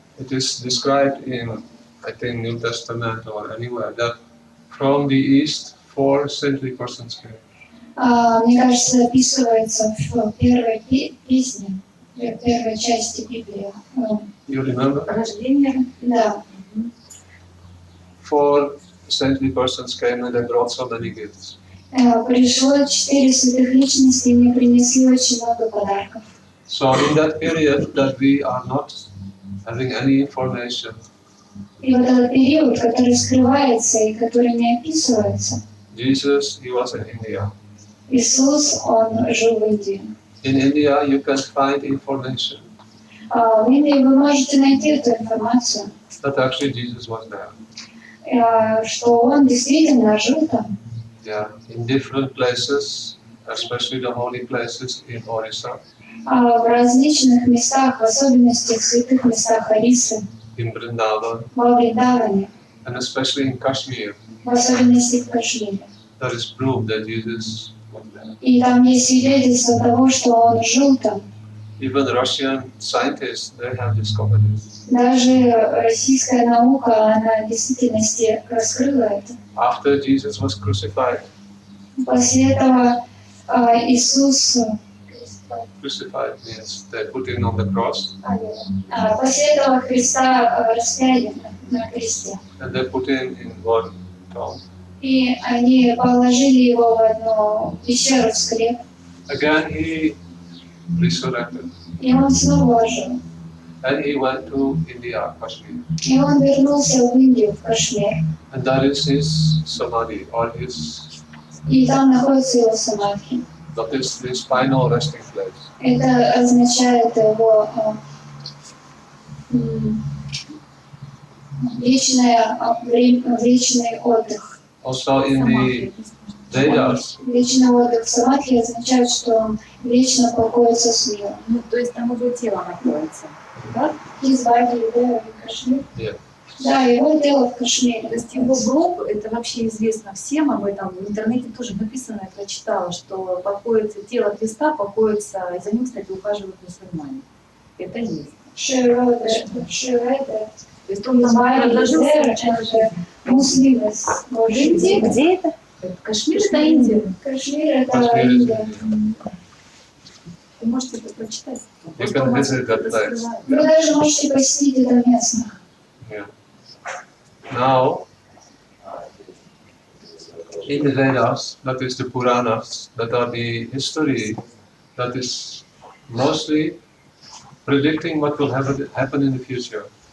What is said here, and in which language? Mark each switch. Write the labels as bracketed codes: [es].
[en] it is described in, I think, New Testament or anywhere, that from the east 4 saintly persons came. [ru] мне кажется, описывается в первой песне, в первой части Библии. [en] You remember? [ru] Рождение. Да. [en] 4 saintly persons came and they brought so many gifts. [ru] Пришло 4 святых личности, и мне принесли очень много подарков. [en] So in that period that we are not having any information, [ru] И вот этот период, который скрывается и который не описывается, [en] Jesus, he was in India. [ru] Иисус, Он жил в Индии. [en] In India you can find information [ru] В Индии вы можете найти эту информацию, [en] that actually Jesus was there. [ru] что Он действительно жил там. [en] Yeah, in different places, especially the holy places in Orissa, [ru] В различных местах, в особенности в святых местах Орисы, [en] in Vrindavan, [ru] во Вриндаване, [en] and especially in Kashmir, [ru] в особенности в Кашмире. [en] there is proof that Jesus was there. [ru] И там есть свидетельство того, что Он жил там. [en] Even Russian scientists, they have discovered it. [ru] Даже российская наука, она в действительности раскрыла это. [en] After Jesus was crucified, [ru] После этого Иисус, [en] crucified means they put him on the cross, [ru] после этого Христа распяли на кресте. [en] and they put him in one tomb. [ru] И они положили его в одну пещеру в склеп. [en] Again, he resurrected, [ru] И он снова ожил. [en] and he went to India, Kashmir, [ru] И он вернулся в Индию, в Кашмир. [en] and that is his samadhi, or his, [ru] И там находится его самадхи. [en] that is his final resting place. [ru] Это означает его вечный отдых. [en] Also in the Vedas, [ru] Вечный отдых в самадхи означает, что он вечно покоится с миром. Ну, то есть там его тело находится. Да? [en] His body there in Kashmir. yeah. [ru] Да, его тело в Кашмире. То есть его гроб, это вообще известно всем об этом. В интернете тоже написано, я прочитала, что покоится тело Христа, покоится, и за ним, кстати, ухаживают мусульмане. Это есть. [en] She wrote that. [ru] То есть он там [en] Body [ru] предложил [en] there and Muslims worship. [ru] Где это? Кашмир, это Индия. Кашмир это [en] Kashmir is [ru] Индия. [en] India. [ru] Вы можете это прочитать. [en] You can visit that place. [ru] Вы даже можете посетить это место. [en] Yeah. Now, in the Vedas, that is the Puranas, that are the history that is mostly predicting what will happen in the future.